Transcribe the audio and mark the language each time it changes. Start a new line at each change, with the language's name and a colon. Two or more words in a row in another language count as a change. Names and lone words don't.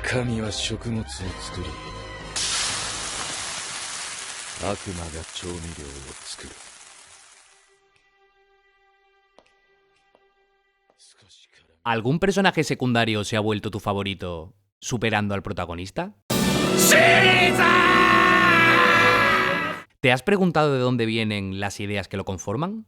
Japanese: 神は食物を作り、悪魔が調味料を作る。
Spanish: ¿Algún personaje secundario se ha vuelto tu favorito, superando al protagonista? ¿Te has preguntado de dónde vienen las ideas que lo conforman?